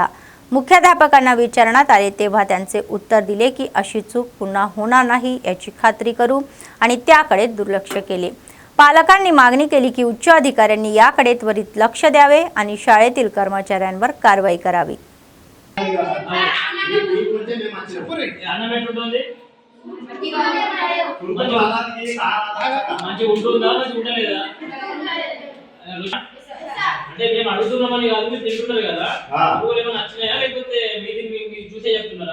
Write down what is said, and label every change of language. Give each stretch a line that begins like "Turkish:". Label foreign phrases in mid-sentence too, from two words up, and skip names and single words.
Marathi: मुख्याध्यापकांना विचारण्यात आले तेव्हा त्यांचे उत्तर दिले की अशी चूक पुन्हा होणार नाही याची खात्री करू आणि त्याकडे दुर्लक्ष केले। पालकांनी मागणी केली की उच्च अधिकाऱ्यांनी याकडे त्वरित लक्ष द्यावे आणि शाळेतील कर्मचाऱ्यांवर कारवाई करावी।
Telugu: అంటే మేము అడుగుతున్నామని కాదు, మీరు తింటున్నారు కదా, ఊరు ఏమైనా నచ్చినాయా లేకపోతే మీది మీకు చూసే చెప్తున్నారా?